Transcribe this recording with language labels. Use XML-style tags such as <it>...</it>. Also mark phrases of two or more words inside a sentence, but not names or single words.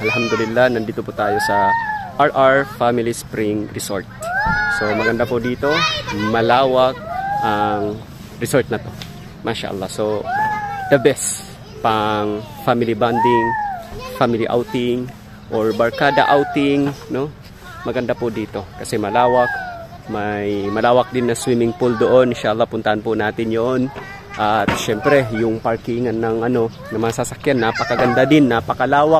<tl>Alhamdulillah, nandito po tayo sa RR Family Spring Resort. So maganda po dito, malawak ang resort na to. Mashallah. So</tl> <en>the best</en> <tl>pang</tl> <en>family bonding, family outing or</en> <tl>barkada outing, no? Maganda po dito kasi malawak. May malawak din na</tl> <en>swimming pool</en> <tl>doon. Inshallah puntahan po natin 'yon. At syempre, yung parkingan ng mga sasakyan, napakaganda din, napakalawak.</tl>